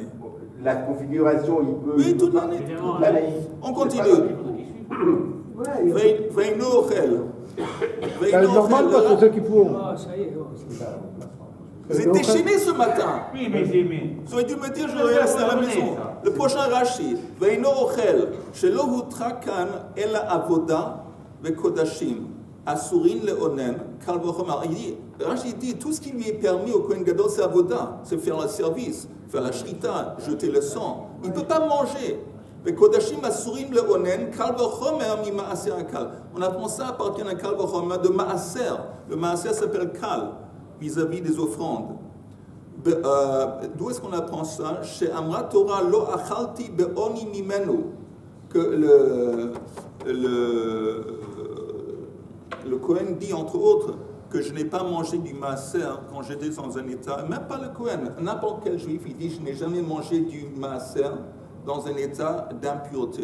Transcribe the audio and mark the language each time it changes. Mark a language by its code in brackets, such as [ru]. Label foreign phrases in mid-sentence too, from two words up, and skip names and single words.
[fr] La configuration, il peut. Oui, toute l'année. On continue. [he] ואינו אוכל. [fr] C'est normal parce que ceux qui font. Ah, ça y est. Vous êtes déchaînés ce matin. Oui, mais j'ai mis. Vous auriez dû me dire, je vais rester à la maison. Le prochain Rashi. [he] ואינו אוכל, שלא הותרה כאן אלא עבודה וקדשים, אסורין לאונן, קל וחומר. [fr] Rashi dit, tout ce qui lui est permis au [he] כהן גדול, [fr] c'est avoda, c'est faire le service, faire la shrita, jeter le sang. Il ne peut pas manger. [he] וקדשים אסורין לאונן, קל וחומר ממעשר קל. [fr] On apprend ça à partir d'un [he] קל וחומר [fr] de maaser. Le maaser s'appelle kal, vis-à-vis des offrandes. D'où est-ce qu'on apprend ça? [he] שאמרה תורה לא אכלתי באוני ממנו, [fr] que le Kohen dit entre autres que je n'ai pas mangé du maaser quand j'étais dans un état, même pas le Kohen, n'importe quel juif, il dit je n'ai jamais mangé du maaser dans un état d'impureté.